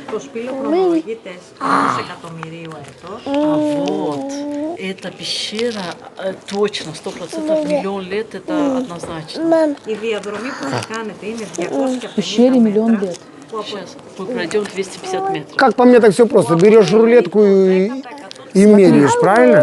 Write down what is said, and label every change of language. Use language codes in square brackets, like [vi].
[el] Το σπήλαιο χρονολογείται ενός εκατομμυρίου έτος. [ru] А вот, эта пещера точно, 100% миллион лет, это однозначно. [el] Η διαδρομή που θα κάνετε είναι 250 [ru] Пещере миллион [el] μέτρα. [ru] лет. Сейчас мы пройдем 250 метров. Как по мне, так все просто. Берешь рулетку и меряешь, правильно?